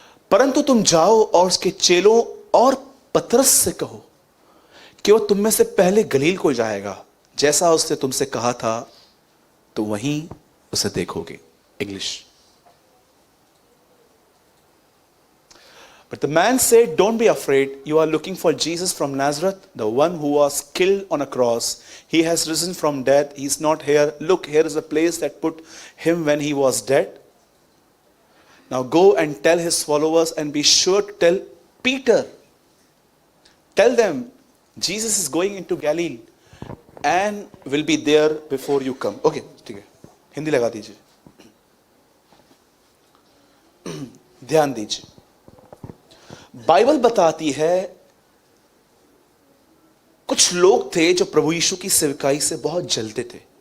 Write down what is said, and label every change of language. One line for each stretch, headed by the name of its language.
Hindi: परंतु तुम जाओ और उसके चेलों और पतरस से कहो कि वो तुम में से पहले गलील को जाएगा, जैसा उसने तुमसे कहा था, तो वहीं उसे देखोगे।
English: English. But the man said, don't be afraid. You are looking for Jesus from Nazareth, the one who was killed on a cross. He has risen from death. He is not here. Look, here is a place that put him when he was dead. Now go and tell his followers, and be sure to tell Peter. Tell them, Jesus is going into Galilee and will be there before you come.
Hindi: Okay, ठीक है, हिंदी लगा दीजिए। ध्यान दीजिए, Bible बताती है कुछ लोग थे जो प्रभु यीशु की सेवकाई से बहुत जलते थे।